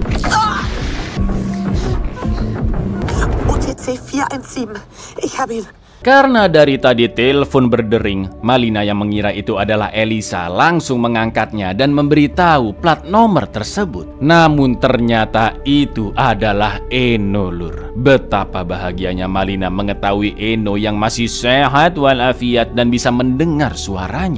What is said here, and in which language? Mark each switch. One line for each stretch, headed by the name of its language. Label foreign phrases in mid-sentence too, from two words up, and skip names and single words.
German: OTC 417. Ich habe ihn.
Indonesian: Karena dari tadi telepon berdering, Malina yang mengira itu adalah Elisa langsung mengangkatnya dan memberitahu plat nomor tersebut. Namun ternyata itu adalah Eno, Lur. Betapa bahagianya Malina mengetahui Eno yang masih sehat walafiat dan bisa mendengar suaranya.